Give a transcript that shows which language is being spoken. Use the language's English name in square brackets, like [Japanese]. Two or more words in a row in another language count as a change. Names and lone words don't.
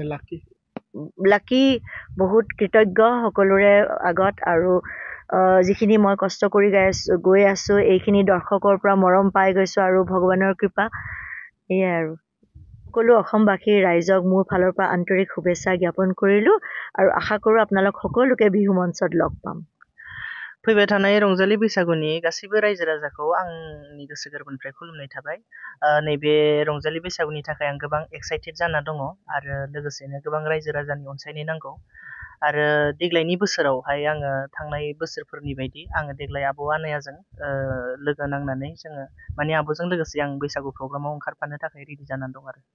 [Assamese] লাকি বহুত কৃতজ্ঞ সকলোৰে আগত আৰু যিখিনি মই কষ্ট কৰি গৈ আছোঁ এইখিনি দৰ্শকৰ পৰা মৰম পাই গৈছোঁ আৰু ভগৱানৰ কৃপা এয়াই আৰু সকলো অসমবাসী ৰাইজক মোৰ ফালৰ পৰা আন্তৰিক শুভেচ্ছা জ্ঞাপন কৰিলোঁ আৰু আশা কৰোঁ আপোনালোক সকলোকে বিহু মঞ্চত লগ পাম [Bodo] फैबाय थानाय रंजालि बैसागुनि गासैबो रायजो राजाखौ आंनि गोसो गोरबोनिफ्राय खुलुमनाय थाबाय नैबे रंजालि बैसागुनि थाखाय आं गोबां एक्साइटेड जाना दङ आरो लोगोसेनो गोबां रायजो राजानि अनसायनाय नांगौ आरो देग्लायनि बोसोरावहाय आङो थांनाय बोसोरफोरनि बायदि आङो देग्लाय आब' आनायाजों लोगो नांनानै जोङो माने आब'जों लोगोसे आं बैसागु प्रग्रामाव ओंखारफानो थाखाय रेडि जानानै दं आरो